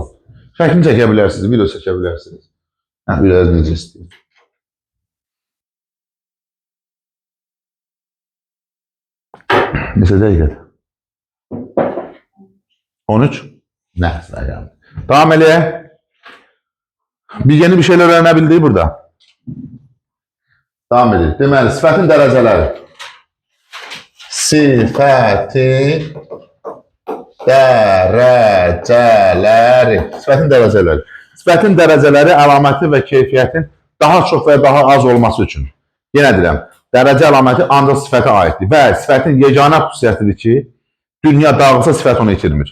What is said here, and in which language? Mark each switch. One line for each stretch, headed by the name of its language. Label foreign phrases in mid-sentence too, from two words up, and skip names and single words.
Azerbaijani: Şəklini çəkə bilərsiniz, video çəkə bilərsiniz. Biraz necə istəyir. Neçə dəqiqədir? 13? Nə? Davam eləyək.
Turkish: Yeni bir şeyler öğrenebildiği burada. Devam edelim.
Azerbaijani: Deməli, sifətin dərəcələri. Sifətin dərəcələri. Sifətin dərəcələri. Sifətin dərəcələri əlaməti və keyfiyyətin daha çox və daha az olması üçün. Yenə deyirəm, dərəcə əlaməti ancaq sifətə aiddir və sifətin yeganə xüsusiyyətidir ki, dünya dağılsa sifət onu itirmir.